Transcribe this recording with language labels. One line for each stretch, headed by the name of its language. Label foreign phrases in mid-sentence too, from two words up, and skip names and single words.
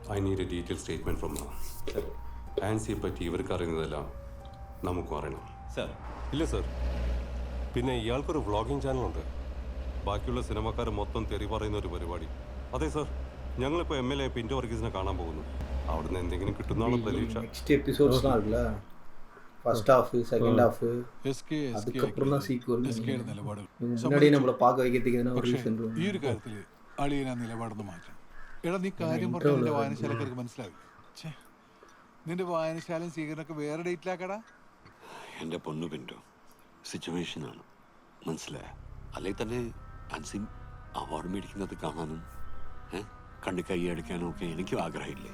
English: I need a detail statement from
Malayalam: ആൻസിയെ പറ്റി ഇവർക്ക് അറിയുന്നതെല്ലാം നമുക്കും അറിയണം. സർ ഇല്ല സർ. പിന്നെ ഇയാൾക്കൊരു വ്ളോഗിംഗ് ചാനലുണ്ട്. ബാക്കിയുള്ള സിനിമക്കാർ മൊത്തം തെറി പറയുന്ന ഒരു പരിപാടി. അതെ സർ, ഞങ്ങളിപ്പോൾ MLA പിന്റോ വർഗീസിനെ കാണാൻ പോകുന്നു. അവിടുന്ന് എന്തെങ്കിലും കിട്ടുന്നാണോ പ്രതീക്ഷ.
Tamil: நெக்ஸ்ட் எபிசோட்ஸ்லாம் இருக்குல்ல,
English: first half, second half,
Tamil: அதுக்கப்புறம் தான் சீக்வல். முன்னாடியே நம்மளை பார்க்க வைக்கிறதுக்கு எதனா ஒரு ரீசன்.
Malayalam: ഈ ഒരു കാര്യത്തിൽ അളിയനാ നിലപാടൊന്ന് മാറ്റാം. എടാ നീ കാര്യം പറഞ്ഞ നിന്റെ വായനശാലക്കാർക്ക് മനസ്സിലാവില്ല. നിന്റെ വായനശാലയും സ്വീകരണമൊക്കെ വേറെ ഡേറ്റിലാക്കടാ. എൻ്റെ പൊന്നു പിന്റോ സിറ്റുവേഷനാണ്, മനസ്സിലായ? അല്ലെങ്കിൽ തന്നെ ആൻസിൻ അവാർഡ് മേടിക്കുന്നത് കാണാനും കണ്ണ് കൈ അടിക്കാനും ഒക്കെ എനിക്കും ആഗ്രഹമില്ലേ?